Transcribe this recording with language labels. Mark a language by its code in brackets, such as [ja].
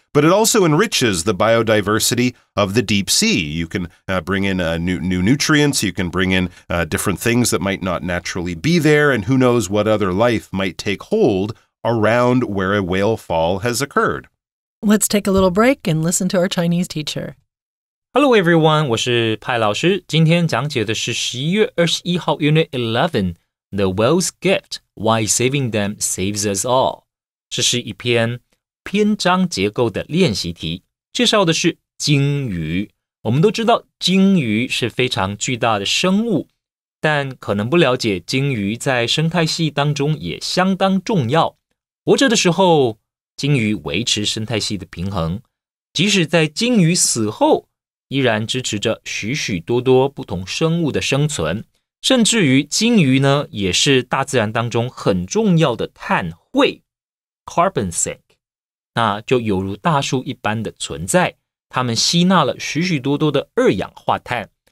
[en] But it also enriches the biodiversity of the deep sea. You can bring in new nutrients. You can bring in different things that might not naturally be there. And who knows what other life might take hold around where a whale fall has occurred. Let's take a little break and listen to our Chinese teacher. Hello everyone, [zh] 我是派老师。今天讲解的是11月21号 [en] Unit 11 The Whale's Gift, Why Saving Them Saves Us All. [zh] 这是一篇篇章结构的练习题，介绍的是鲸鱼。我们都知道鲸鱼是非常巨大的生物，但可能不了解鲸鱼在生态系当中也相当重要。活着的时候，鲸鱼维持生态系的平衡，即使在鲸鱼死后，依然支持着许许多多不同生物的生存，甚至于鲸鱼呢，也是大自然当中很重要的碳汇 carbon sink， 那就犹如大树一般的存在，它们吸纳了许许多多的二氧化碳。